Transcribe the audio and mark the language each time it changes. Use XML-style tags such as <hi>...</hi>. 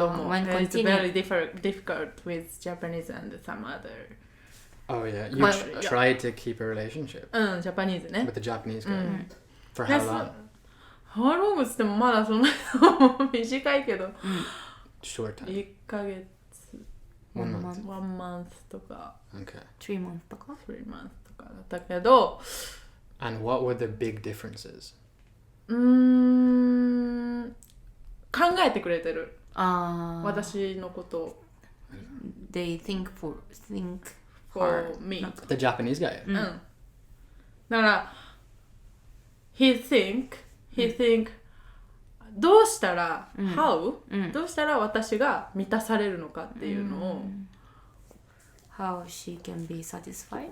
<en>It's very difficult with Japanese and some other. Oh yeah, you tried to keep a relationship.</en> <ja>ジャパニーズね。</ja> <en>With the Japanese guy. For how long? How long</en> <ja>ってもまだそんな短いけど、</ja> <en>Short time.</en> <ja>1ヶ月</ja> <en>1 month. 1 month</en> <ja>とか</ja> <en>Okay. 3 months</en> <ja>とか</ja> <en>3 months</en> <ja>とかだったけど、</ja> <en>And what were the big differences?</en> <ja>考えてくれてる。ああ。私のことを。</ja> <en>They think for for me. The Japanese guy?</en> <ja>うん。だから、</ja> <en>he think</en> <ja>どうしたら、</ja> <en>how?</en> <ja>どうしたら私が満たされるのかっていうのを、</ja> <en>How she can be satisfied?</en>